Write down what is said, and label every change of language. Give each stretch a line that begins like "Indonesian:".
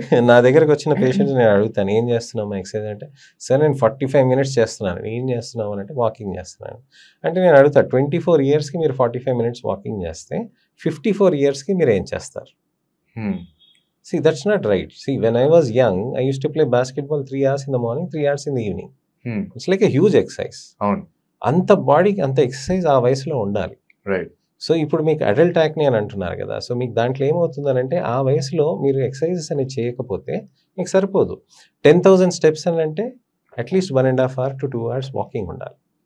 Telugu: నా దగ్గరకు వచ్చిన పేషెంట్స్ నేను అడుగుతాను, ఏం చేస్తున్నావు ఎక్సర్సైజ్ అంటే, సార్ నేను 45 minutes చేస్తున్నాను. ఏం చేస్తున్నావు అని అంటే, వాకింగ్ చేస్తున్నాను అంటే, నేను అడుగుతా 24 yearsకి మీరు 45 minutes వాకింగ్ చేస్తే 54 yearsకి మీరు ఏం చేస్తారు?
English: See, that's not right. See, when I was young, I used to play basketball 3 hours in the morning, 3 hours in the evening. It's like a huge exercise.
Telugu: అంత బాడీకి అంత ఎక్సర్సైజ్ ఆ వయసులో ఉండాలి.
English: Right.
Telugu: సో ఇప్పుడు మీకు అడల్ట్ యాక్నే అని అంటున్నారు కదా, సో మీకు దాంట్లో ఏమవుతుందనంటే ఆ వయసులో మీరు ఎక్సర్సైజెస్ అనేది చేయకపోతే మీకు సరిపోదు. 10,000 steps అని అంటే at least 1.5 hours to 2 hours walking ఉండాలి.